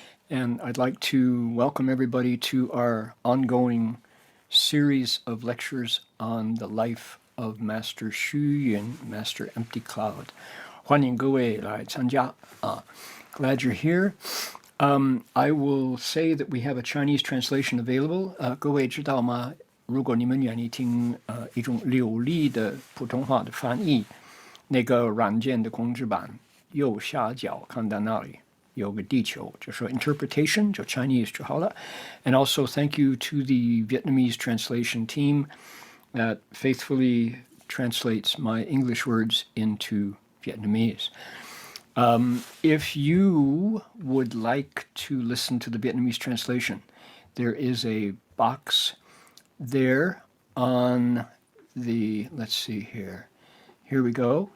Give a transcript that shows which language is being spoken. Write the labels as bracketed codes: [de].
[en] And I'd like to welcome everybody to our ongoing series of lectures on the life of Master Xuyun, Master Empty Cloud. [zh] 欢迎各位来参加. [en] Glad you're here. I will say that we have a Chinese translation available. [zh] 各位知道吗？如果你们愿意听一种流利的普通话的翻译，那个软件的控制板右下角看到那里有个地球，就说 interpretation 就 Chinese 就好了。 [en] And also thank you to the Vietnamese translation team that faithfully translates my English words into Vietnamese. If you would like to listen to the Vietnamese translation, there is a box there on the, let's see here. Here we go.